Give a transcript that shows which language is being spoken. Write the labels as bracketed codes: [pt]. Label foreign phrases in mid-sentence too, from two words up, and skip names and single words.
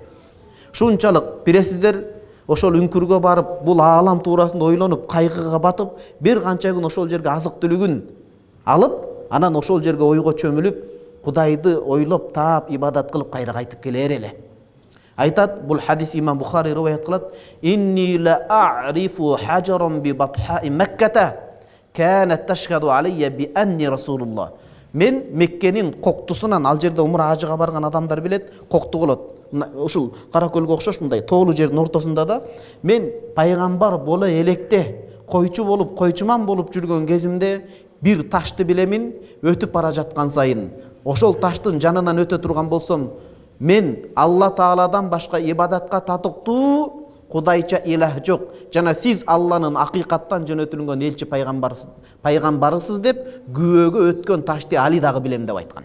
[ky] Шунчалык биресиздер ошол үңкүргө барып, бул аалам туурасында ойлонуп, кайгыга батып, бир канча күн ошол жерге азык түлүгүн алып, анан ошол жерге ойго чөмүлүп, Кудайды ойлоп, таап, ибадат кылып кайра кайтып келер эле. Айтат, бул хадис имам Бухари риваят кылат: [ar] "إني لأعرف حجرا ببطحاء مكة كانت تشهد علي بأني رسول الله." [ky] Мен Меккенин коктусунан, ал жерде умра ажыга барган адамдар билет, кокту болот. Ушул Каракөлгө окшош мындай тоолуу жердин ортосунда да мен пайгамбар боло электе, койчу болуп, койчуман болуп жүргөн кезимде бир ташты билемин, өтүп бара жаткан сайын ошол таштын жанынан өтө турган болсом, мен Алла Тааладан башка ибадатка татыктуу Кудайча илах жок, жана сиз Алланын акыйкаттан жөнөтүлгөн элчи пайгамбарысыз деп күбөгө өткөн ташты али дагы билем деп айткан.